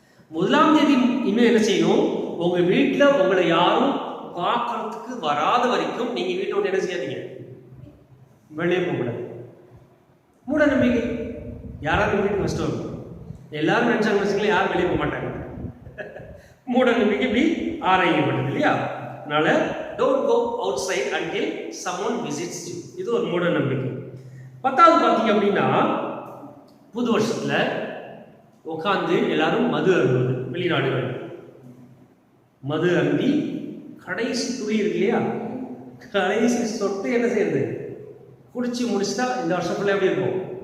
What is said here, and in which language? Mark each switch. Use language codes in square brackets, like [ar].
[ta] 1ஆம் தேதி இன்னும் என்ன செய்யணும், உங்க வீட்டுல உங்களை யாரும் பார்க்கறதுக்கு வராத வரைக்கும் நீங்க வீட்டை விட்டு என்ன செய்யாதீங்க, வெளியே போகக்கூடாது. மூட நம்பிக்கை. யாராவது வீட்டுக்கு ஃபர்ஸ்ட் வரும், எல்லாரும் நினைச்சாங்க வச்சுக்கலாம், யாரும் வெளியே போக மாட்டாங்க. மூட நம்பிக்கை இப்படி ஆராயப்பட்டது இல்லையா. அதனால [en] don't go outside until someone visits you. [ta] இது ஒரு மூட நம்பிக்கை. 10வது பார்த்தீங்க அப்படின்னா, புது வருஷத்துல உட்காந்து எல்லாரும் மது அருந்துவது. வெளிநாடுகள் மது அருந்தி கடைசி துளி இருக்கு இல்லையா, கடைசி சொட்டு என்ன செய்யறது, குடிச்சு முடிச்சுட்டா இந்த வருஷம் ஃபுல்லாக எப்படி இருக்கும்.